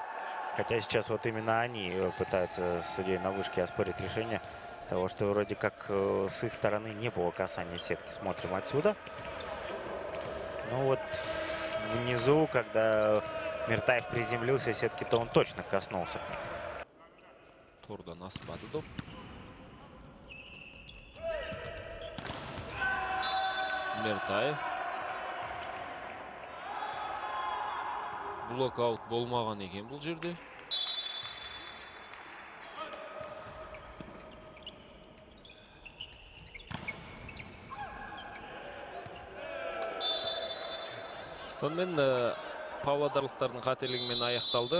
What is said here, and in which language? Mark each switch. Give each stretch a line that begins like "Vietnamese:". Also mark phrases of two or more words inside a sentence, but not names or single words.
Russian: Хотя сейчас вот именно они пытаются с судьей на вышке оспорить решение того, что вроде как с их стороны не было касания сетки. Смотрим отсюда. Ну вот внизу, когда Миртаев приземлился, сетки-то он точно коснулся.
Kazakh: Тордан аспады доп. Миртаев. Блокаут болмаған екен бұл жерде. Сонымен павлодарлықтардың қателігімен аяқталды.